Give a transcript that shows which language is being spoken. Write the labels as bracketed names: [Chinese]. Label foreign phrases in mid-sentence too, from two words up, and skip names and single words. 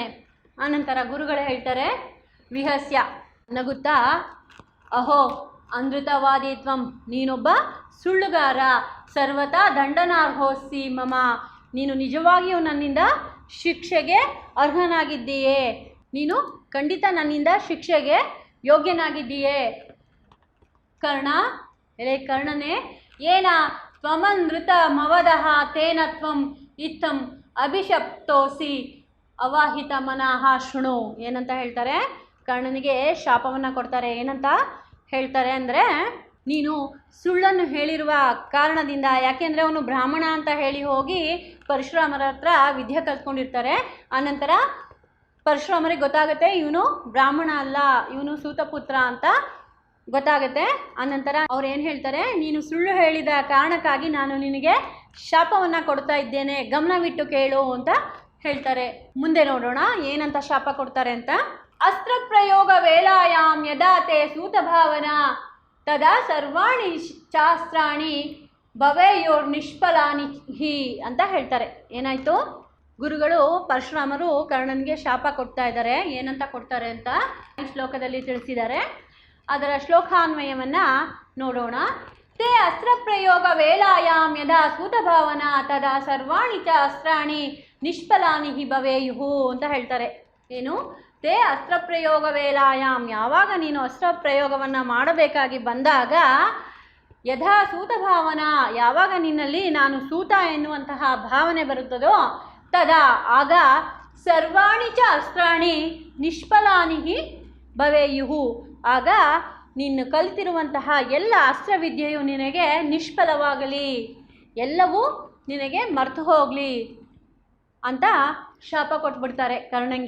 [Kannada] ಆನಂತರ ಗುರುಗಳೇ ಹೇಳ್ತಾರೆ, ವಿಹಸ್ಯ, ನಗುತ್ತಾ, [Sanskrit] ಅಹೋ ಅನೃತವಾದಿತ್ವಂ, [Kannada] ನೀನೊಬ್ಬ ಸುಳ್ಳುಗಾರ, [Sanskrit] ಸರ್ವತಾ ದಂಡನಾರ್ಹೋಸ್ಸಿ ಮಮ, [Kannada] ನೀನು ನಿಜವಾಗಿಯೂ ನನ್ನಿಂದ ಶಿಕ್ಷೆಗೆ ಅರ್ಹನಾಗಿದ್ದೀಯೇ, ನೀನು ಖಂಡಿತ ನನ್ನಿಂದ ಶಿಕ್ಷೆಗೆ ಯೋಗ್ಯನಾಗಿದ್ದೀಯೇ. ಕರ್ಣ, ಎಲೆ ಕರ್ಣನೇ, [Sanskrit] ಏನ ತ್ವಮನೃತ ಮವದಹ ತೇನ ತ್ವಂ ಇತ್ತಂ ಅಭಿಶಪ್ತೋಸಿ ಅವಾಹಿತ ಮನಃ ಶೃಣು. [Kannada] ಏನಂತ ಹೇಳ್ತಾರೆ? ಕರ್ಣನಿಗೆ ಶಾಪವನ್ನು ಕೊಡ್ತಾರೆ. ಏನಂತ ಹೇಳ್ತಾರೆ ಅಂದರೆ, ನೀನು ಸುಳ್ಳನ್ನು ಹೇಳಿರುವ ಕಾರಣದಿಂದ, ಯಾಕೆಂದರೆ ಅವನು ಬ್ರಾಹ್ಮಣ ಅಂತ ಹೇಳಿ ಹೋಗಿ ಪರಶುರಾಮರ ಹತ್ರ ವಿದ್ಯೆ ಕಲ್ತ್ಕೊಂಡಿರ್ತಾರೆ. ಆನಂತರ ಪರಶುರಾಮರಿಗೆ ಗೊತ್ತಾಗುತ್ತೆ ಇವನು ಬ್ರಾಹ್ಮಣ ಅಲ್ಲ, ಇವನು ಸೂತಪುತ್ರ ಅಂತ ಗೊತ್ತಾಗುತ್ತೆ. ಆನಂತರ ಅವ್ರು ಏನು ಹೇಳ್ತಾರೆ, ನೀನು ಸುಳ್ಳು ಹೇಳಿದ ಕಾರಣಕ್ಕಾಗಿ ನಾನು ನಿನಗೆ ಶಾಪವನ್ನು ಕೊಡ್ತಾ ಇದ್ದೇನೆ, ಗಮನವಿಟ್ಟು ಕೇಳು ಅಂತ ಹೇಳ್ತಾರೆ. ಮುಂದೆ ನೋಡೋಣ ಏನಂತ ಶಾಪ ಕೊಡ್ತಾರೆ ಅಂತ. [Sanskrit] ಅಸ್ತ್ರ ಪ್ರಯೋಗ ವೇಳಾಯಾಮ್ ಯದಾತೆ ಸೂತಭಾವನಾ ತದಾ ಸರ್ವಾಣಿ ಶಾಸ್ತ್ರಾಣಿ ಭವೇಯೋರ್ ನಿಷ್ಫಲಾನಿ ಹಿ [Kannada] ಅಂತ ಹೇಳ್ತಾರೆ. ಏನಾಯಿತು? ಗುರುಗಳು ಪರಶುರಾಮರು ಕರ್ಣನಿಗೆ ಶಾಪ ಕೊಡ್ತಾ ಇದ್ದಾರೆ. ಏನಂತ ಕೊಡ್ತಾರೆ ಅಂತ ಈ ಶ್ಲೋಕದಲ್ಲಿ ತಿಳಿಸಿದ್ದಾರೆ. ಅದರ ಶ್ಲೋಕಾನ್ವಯವನ್ನು ನೋಡೋಣ. [Sanskrit] ತೇ ಅಸ್ತ್ರ ಪ್ರಯೋಗ ವೇಳಾಯಾಮ್ ಯದಾ ಸೂತಭಾವನಾ ತದಾ ಸರ್ವಾಣಿ ಚ ಅಸ್ತ್ರಾಣಿ ನಿಷ್ಫಲಾನಿ ಹಿ ಭವೇಯುಹು [Kannada] ಅಂತ ಹೇಳ್ತಾರೆ. ಏನು? [Sanskrit] ತೇ ಅಸ್ತ್ರ ಪ್ರಯೋಗ ವೇಳಾಯಾಮ್, [Kannada] ಯಾವಾಗ ನೀನು ಅಸ್ತ್ರ ಪ್ರಯೋಗವನ್ನು ಮಾಡಬೇಕಾಗಿ ಬಂದಾಗ, [Sanskrit] ಯಥಾ ಸೂತ ಭಾವನಾ, [Kannada] ಯಾವಾಗ ನಿನ್ನಲ್ಲಿ ನಾನು ಸೂತ ಎನ್ನುವಂತಹ ಭಾವನೆ ಬರುತ್ತದೋ, ತದಾ ಆಗ [Sanskrit] ಸರ್ವಾಣಿ ಚ ಅಸ್ತ್ರಾಣಿ ನಿಷ್ಫಲಾನಿ ಭವೇಯುಹು, [Kannada] ಆಗ ನೀನು ಕಲಿತಿರುವಂತಹ ಎಲ್ಲ ಅಸ್ತ್ರವಿದ್ಯೆಯು ನಿನಗೆ ನಿಷ್ಫಲವಾಗಲಿ, ಎಲ್ಲವೂ ನಿನಗೆ ಮರೆತು ಹೋಗಲಿ ಅಂತ ಶಾಪ ಕೊಟ್ಬಿಡ್ತಾರೆ ಕರ್ಣಂಗೆ.